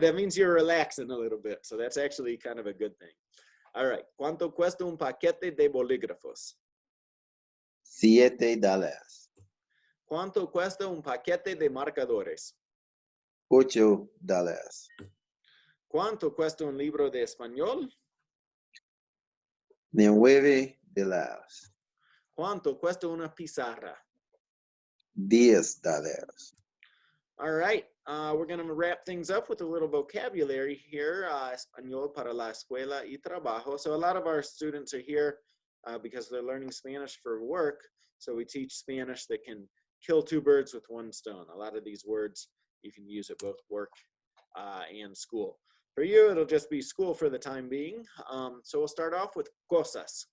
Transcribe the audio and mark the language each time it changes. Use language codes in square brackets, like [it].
[en] That means you're relaxing a little bit. So that's actually kind of a good thing. All right. [es] ¿Cuánto cuesta un paquete de bolígrafos? [en] $7. [es] ¿Cuánto cuesta un paquete de marcadores? [en] $8. [es] ¿Cuánto cuesta un libro de español? [en] $9. [es] ¿Cuánto cuesta una pizarra? [en] $10. All right. We're going to wrap things up with a little vocabulary here. [es] Español para la escuela y trabajo. [en] So a lot of our students are here because they're learning Spanish for work. So we teach Spanish that can kill two birds with one stone. A lot of these words you can use at both work and school. For you, it'll just be school for the time being. So we'll start off with cosas.